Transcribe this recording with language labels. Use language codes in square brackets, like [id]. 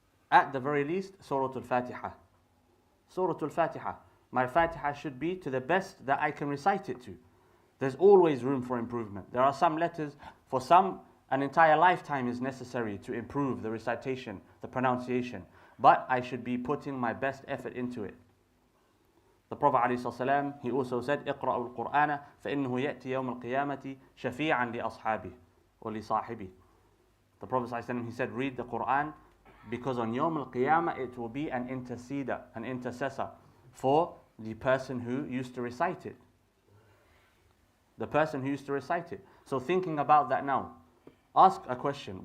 [en] At the very least, Surah Al-Fatiha. Surah Al-Fatiha. My Fatiha should be to the best that I can recite it to. There's always room for improvement. There are some letters, for some, an entire lifetime is necessary to improve the recitation, the pronunciation. But I should be putting my best effort into it. The Prophet ﷺ, he also said, [ar] اقرأوا القرآن فإنه يأتي يوم القيامة شفيعا لأصحابه ولصاحبه. [en] The Prophet ﷺ, he said, read the Quran because on Yawm al-Qiyamah it will be an interceder, an intercessor for the person who used to recite it. The person who used to recite it. So thinking about that now, ask a question.